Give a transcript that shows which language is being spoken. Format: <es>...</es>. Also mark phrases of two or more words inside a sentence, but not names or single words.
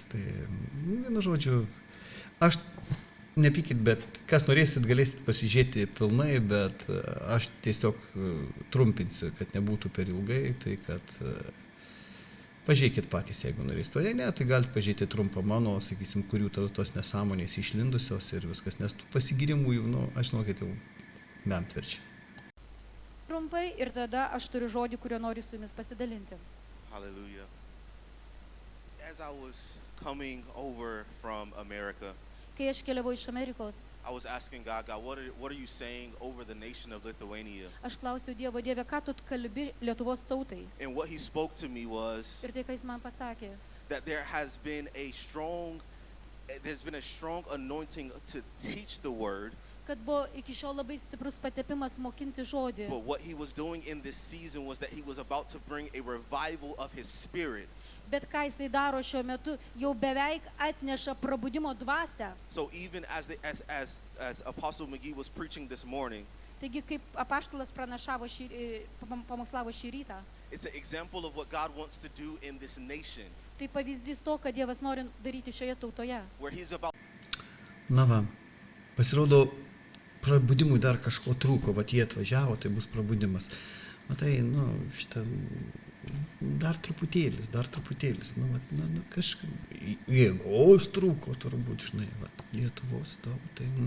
<lt>Tai, vienu žodžiu, aš nepykit, bet kas norėsit, galėsit pasižiūrėti pilnai, bet aš tiesiog trumpinsiu, kad nebūtų per ilgai, tai kad pažiūrėkit patys, jeigu norėsit. O jei ne, tai galite pažiūrėti trumpą mano, sakysim, kurių tos nesąmonės išlindusios ir viskas, nes tų pasigirimų, nu, aš žinau, kad jau bentverčia. Trumpai ir tada aš turiu žodį, kurio noriu su jumis pasidalinti.</lt> <en>Hallelujah. As I was coming over from America,</en> <lt>Kai aš keliavau iš Amerikos,</lt> <en>I was asking God, what are you saying over the nation of Lithuania?</en> <lt>aš klausiau Dievo, Dieve, ką tu kalbi Lietuvos tautai?</lt> <en>And what he spoke to me was</en> <lt>Ir tai, ką jis man pasakė,</lt> <en>that there's been a strong anointing to teach the word,</en> <lt>kad buvo iki šiol labai stiprus patepimas mokinti žodį.</lt> <en>but what he was doing in this season was that he was about to bring a revival of his spirit.</en> <lt>Bet ką jisai daro šiuo metu, jau beveik atneša probudimo dvasią.</lt> <en>So even as Apostle McGee was preaching this morning,</en> <lt>Taigi, kaip apaštalas pranašavo pamokslavo šį rytą,</lt> <en>it's an example of what God wants to do in this nation,</en> <lt>tai pavyzdys to, kad Dievas nori daryti šioje tautoje.</lt> <en>where he's about</en> <lt>Na va, pasirodo, prabudimui dar kažko trūko, vat jie atvažiavo, tai bus prabudimas. Matai, nu, šitą, dar truputėlis, nu, vat, nu kažkaip, jėgos trūko turbūt, žinai, vat, Lietuvos tautai.</lt>